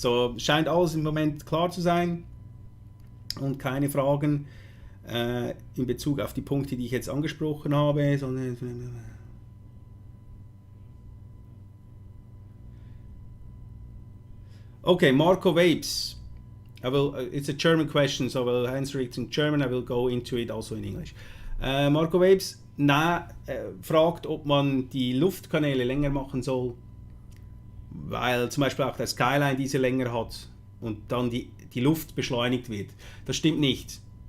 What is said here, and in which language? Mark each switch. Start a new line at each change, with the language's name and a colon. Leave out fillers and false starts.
German: So, scheint alles im Moment klar zu sein und keine Fragen in Bezug auf die Punkte, die ich jetzt angesprochen habe, sondern okay, Marco Vapes.
English: It's a German question, so I will answer it in German. I will go into it also in English.
German: Marco Vapes fragt, ob man die Luftkanäle länger machen soll, weil zum Beispiel auch der Skyline diese länger hat und dann die Luft beschleunigt wird. Das stimmt nicht.